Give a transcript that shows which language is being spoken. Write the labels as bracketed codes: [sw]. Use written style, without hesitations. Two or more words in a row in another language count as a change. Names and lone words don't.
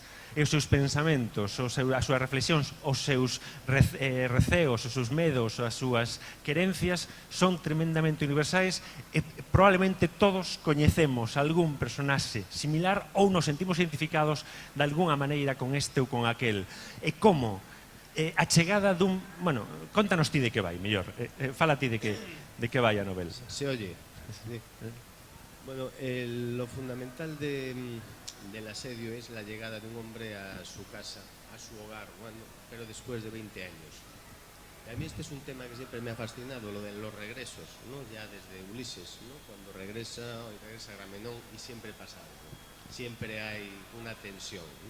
[gl] E os seus pensamentos, as súas reflexións, os seus receos, os seus medos, as súas querencias son tremendamente universais e probablemente todos coñecemos algún personaxe similar ou nos sentimos identificados de alguna maneira con este ou con aquel. E como a chegada dun... Bueno, contanos ti de que vai, mellor. Fala ti de que vai a novela. [es] Se oye. Sí. Bueno, lo fundamental del asedio es la llegada de un hombre a su casa, a su hogar, bueno, pero después de 20 años. Y a mí este es un tema que siempre me ha fascinado, lo de los regresos, ¿no? Ya desde Ulises, ¿no? Cuando regresa Agamenón y siempre pasa algo, siempre hay una tensión, ¿no?